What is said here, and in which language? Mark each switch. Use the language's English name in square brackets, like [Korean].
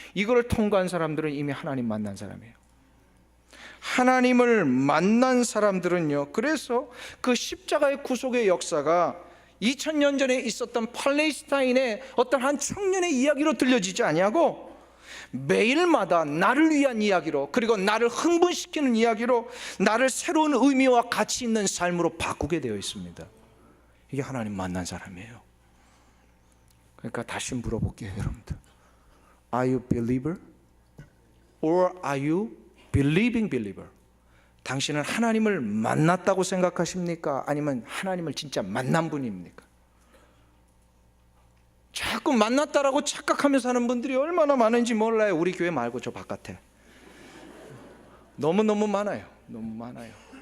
[Korean] 이거를 통과한 사람들은 이미 하나님 만난 사람이에요. 하나님을 만난 사람들은요, 그래서 그 십자가의 구속의 역사가 2000년 전에 있었던 팔레스타인의 어떤 한 청년의 이야기로 들려지지 아니하고 매일마다 나를 위한 이야기로, 그리고 나를 흥분시키는 이야기로 나를 새로운 의미와 가치 있는 삶으로 바꾸게 되어 있습니다. 이게 하나님 만난 사람이에요. 그러니까 다시 물어볼게요, 여러분들. [English] Are you believer? Or are you believing believer? [Korean] 당신은 하나님을 만났다고 생각하십니까? 아니면 하나님을 진짜 만난 분입니까? 자꾸 만났다라고 착각하면서 사는 분들이 얼마나 많은지 몰라요. 우리 교회 말고 저 바깥에 너무너무 많아요. 너무 많아요.